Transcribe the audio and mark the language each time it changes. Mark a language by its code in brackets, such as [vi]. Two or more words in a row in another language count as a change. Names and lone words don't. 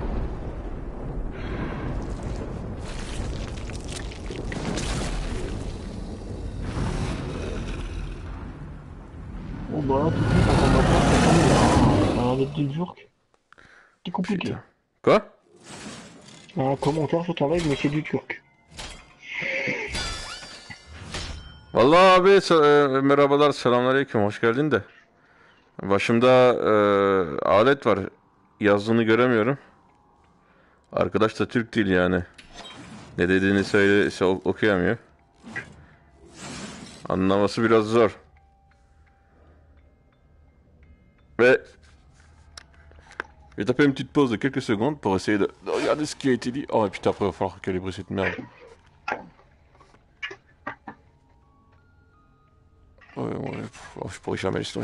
[fr] Bon bah là tout de suite en combattant, ça a l'air d'être du turc. C'est compliqué. Putain. Quoi? Un commentaire sur ton live mais c'est du turc. [tr] Vallahi abi merhabalar, selamünaleyküm, hoş geldin de. Başımda alet var. Yazdığını göremiyorum. Arkadaş da Türk değil yani. Ne dediğini söyle okuyamıyor. Anlaması biraz zor. [fr] Mais je vais taper une petite pause de quelques secondes pour essayer de regarder ce qui a été dit. Oh et putain, après il va falloir calibrer cette merde. Ouais, oh, je pourrais jamais l'histoire.